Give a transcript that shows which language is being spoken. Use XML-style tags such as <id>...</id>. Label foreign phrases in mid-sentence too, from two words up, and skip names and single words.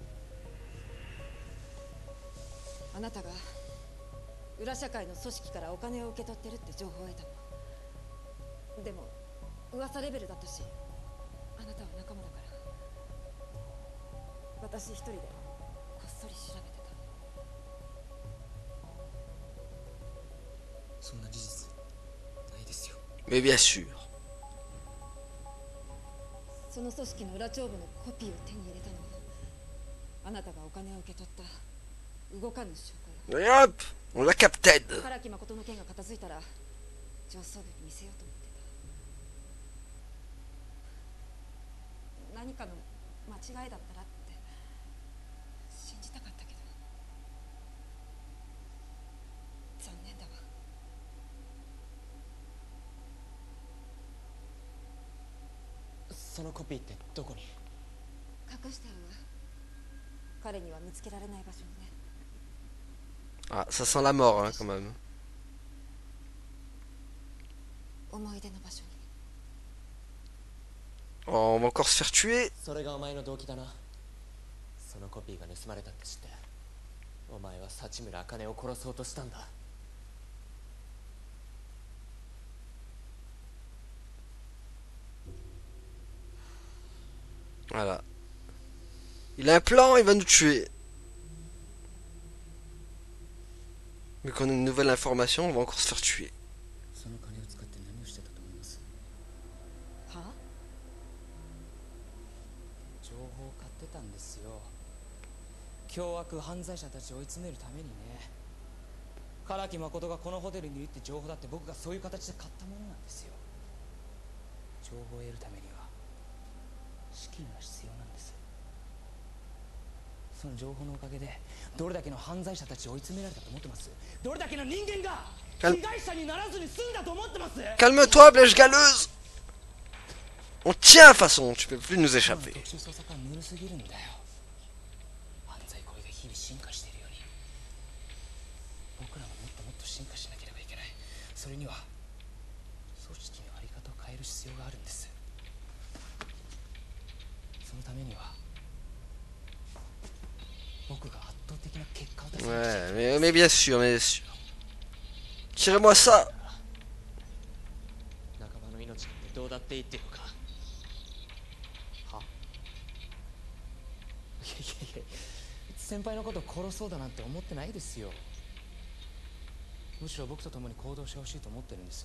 <ja>あなたが裏社会の組織からお金を受け取ってるって情報を得たの。でも噂レベルだったし、あなたは仲間だから、私一人でこっそり調べてた。そんな事実ないですよ。</ja> <fr>Mais bien sûr.</fr> <ja>その組織の裏帳簿のコピーを手に入れたのは、あなたがお金を受け取った動かぬ証拠よ。</ja> <fr>Et hop, on l'a capté.</fr> <ja>唐木誠の件が片付いたら上層部に見せようと思ってた。何かの間違いだったらって信じたかったけど、残念だわ。そのコピーってどこに？隠してあるわ。彼には見つけられない場所にね。</ja> <fr>Ah, ça sent la mort, hein, quand même.</fr> <ja>思い出の場所に。</ja> <fr>Oh, on va encore se faire tuer.</fr> <ja>それがお前の動機だな。そのコピーが盗まれたって知ってお前は幸村茜を殺そうとしたんだ。</ja> <fr>Voilà. Il a un plan, il va nous tuer. Vu qu'on a une nouvelle information, on va encore se faire tuer.</fr> <ja>その金を使って何をしてたと思います？はあ？情報を買ってたんですよ。凶悪犯罪者たちを追い詰めるためにね。唐木誠がこのホテルにいるって情報だって僕がそういう形で買ったものなんですよ。情報を得るためには資金が必要なんです。その情報のおかげでどれだけの犯罪者たちを追い詰められたと思ってます？どれだけの人間が被害者にならずに済んだと思ってます？</ja> <fr>Calme-toi, blèche galeuse. On tient, de toute façon, tu peux plus nous échapper.</fr> <ja>特殊捜査官ぬるすぎるんだよ。犯罪行為が日々進化しているように僕らももっともっと進化しなければいけない。それには組織の在り方を変える必要があるんです。そのためには僕が圧倒的な結果を出す。</ja> <fr>Ouais, mais bien sûr, mais bien sûr. Tirez-moi ça.</fr> <ja>仲間の命なんてどうだっていいっていうのか。はいやいやいや、先輩のことを殺そうだなんて思ってないですよ。むしろ僕と共に行動してほしいと思ってるんですよ。</ja>